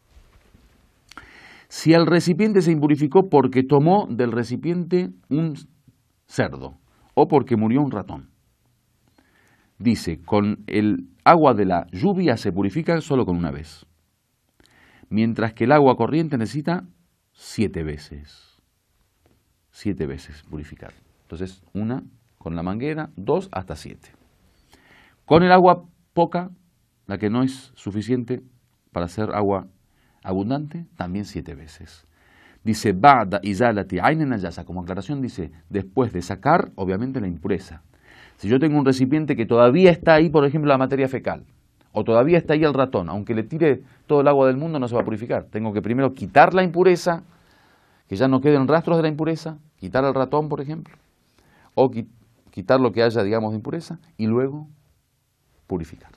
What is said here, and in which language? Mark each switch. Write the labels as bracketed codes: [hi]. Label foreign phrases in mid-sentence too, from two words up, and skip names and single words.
[es] Si el recipiente se impurificó porque tomó del recipiente un cerdo o porque murió un ratón, dice, con el agua de la lluvia se purifica solo con una vez, mientras que el agua corriente necesita 7 veces. 7 veces purificar. Entonces, una con la manguera, 2 hasta 7. Con el agua poca, la que no es suficiente para hacer agua abundante, también 7 veces. Dice, [ar] بعد إزالة عين النجاسة, [es] como aclaración dice, después de sacar, obviamente, la impureza. Si yo tengo un recipiente que todavía está ahí, por ejemplo, la materia fecal, o todavía está ahí el ratón, aunque le tire todo el agua del mundo, no se va a purificar. Tengo que primero quitar la impureza, que ya no queden rastros de la impureza, quitar al ratón, por ejemplo, o quitar lo que haya, digamos, de impureza, y luego purificar.